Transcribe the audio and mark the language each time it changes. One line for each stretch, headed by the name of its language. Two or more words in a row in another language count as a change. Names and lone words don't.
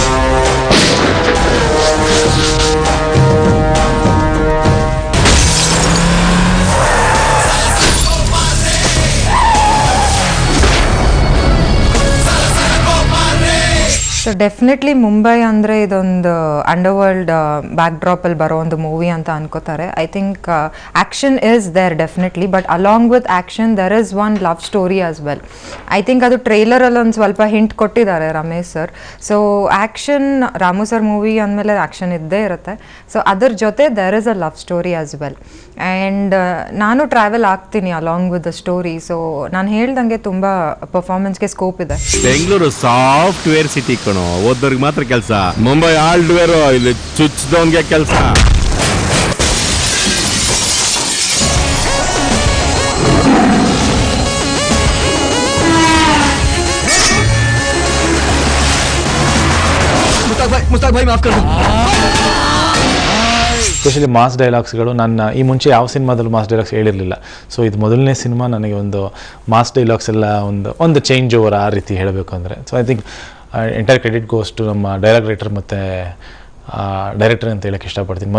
Kannada: ಸೊ ಡೆಫಿನೆಟ್ಲಿ ಮುಂಬೈ ಅಂದರೆ ಇದೊಂದು ಅಂಡರ್ವರ್ಲ್ಡ್ ಬ್ಯಾಕ್ಡ್ರಾಪಲ್ಲಿ ಬರೋ ಒಂದು ಮೂವಿ ಅಂತ ಅನ್ಕೋತಾರೆ.
English: I think action is there definitely, but along with action there is one love story as well.
Kannada: ಐ ಥಿಂಕ್ ಅದು ಟ್ರೈಲರಲ್ಲಿ ಒಂದು ಸ್ವಲ್ಪ ಹಿಂಟ್ ಕೊಟ್ಟಿದ್ದಾರೆ ರಮೇಶ್ ಸರ್. ಸೊ ಆ್ಯಕ್ಷನ್, ರಾಮು ಸರ್ ಮೂವಿ ಅಂದಮೇಲೆ ಆ್ಯಕ್ಷನ್ ಇದ್ದೇ ಇರುತ್ತೆ. ಸೊ ಅದ್ರ ಜೊತೆ
English: there is a love story as well.
Kannada: ಆ್ಯಂಡ್ ನಾನು ಟ್ರಾವೆಲ್ ಆಗ್ತೀನಿ
English: along with the story.
Kannada: ಸೊ ನಾನು ಹೇಳ್ದಂಗೆ ತುಂಬ ಪರ್ಫಾರ್ಮೆನ್ಸ್ಗೆ ಸ್ಕೋಪ್ ಇದೆ. ಬೆಂಗಳೂರು ಸಾಫ್ಟ್ವೇರ್ ಸಿಟಿ ಕಣೋ, ಓದೋರ್ಗೆ ಮಾತ್ರ ಕೆಲಸ. ಮುಂಬೈ ಹಾರ್ಡ್ವೇರು, ಇಲ್ಲಿ ಚುಚ್ಚದವನ್ಗೆ ಕೆಲಸ.
Hindi: मुस्ताक भाई माफ कर दो.
Kannada: ಎಸ್ಪೆಷಲಿ
English: mass dialogues
Kannada: ನಾನು ಈ ಮುಂಚೆ ಯಾವ ಸಿನಿಮಾದಲ್ಲೂ
English: mass dialogues
Kannada: ಹೇಳಿರಲಿಲ್ಲ. ಸೊ ಇದು ಮೊದಲನೇ ಸಿನಿಮಾ ನನಗೆ ಒಂದು
English: mass dialogues
Kannada: ಎಲ್ಲ ಒಂದು
English: change over
Kannada: ಆ ರೀತಿ ಹೇಳಬೇಕು ಅಂದರೆ.
English: so I think entire credit goes to
Kannada: ನಮ್ಮ
English: dialogue writer
Kannada: ಮತ್ತು ಡೈರೆಕ್ಟರ್ ಅಂತ ಹೇಳೋಕ್ಕೆ ಇಷ್ಟಪಡ್ತೀನಿ.